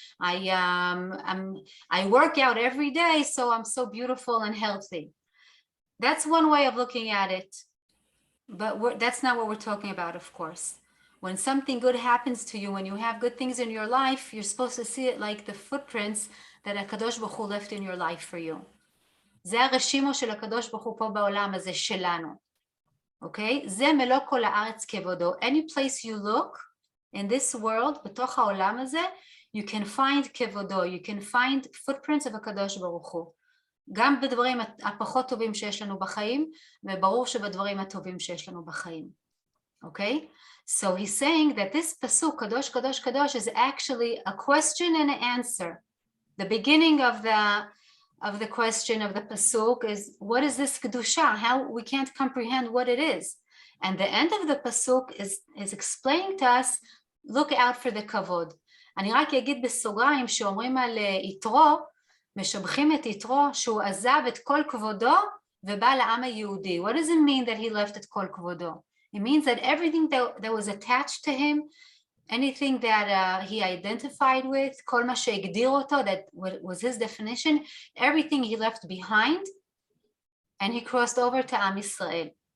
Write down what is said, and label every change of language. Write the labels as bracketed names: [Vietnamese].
[English] I work out every day, so I'm so beautiful and healthy. That's one way of looking at it, but that's not what we're talking about, of course. When something good happens to you, when you have good things in your life, you're supposed to see it like the footprints that HaKadosh Baruch Hu left in your life for you. [Hebrew] זה הרשימו של הקדוש ברוך הוא פה בעולם הזה שלנו. Okay? זה מלוא כל הארץ כבודו. [English] Any place you look in this world, [Hebrew] בתוך העולם הזה, [English] you can find כבודו, you can find footprints of הקדוש ברוך הוא. [Hebrew] גם בדברים הפחות טובים שיש לנו בחיים, וברור שבדברים הטובים שיש לנו בחיים. [English] Okay? So he's saying that this pasuk, Kadosh, Kadosh, Kadosh, is actually a question and an answer. The beginning of the question of the pasuk is, what is this kedusha? How we can't comprehend what it is. And the end of the pasuk is explaining to us, look out for the kavod. [Hebrew] אני רק אגיד בסוגריים שאומרים על יתרו, משבחים את יתרו שהוא עזב את כל כבודו ובא לעם היהודי. [English] What does it mean that he left [Hebrew] את כל כבודו? [English] It means that everything that was attached to him, anything that he identified with, [Hebrew] כל מה שהגדיר אותו, [English] that was his definition, everything he left behind, and he crossed over to עם ישראל.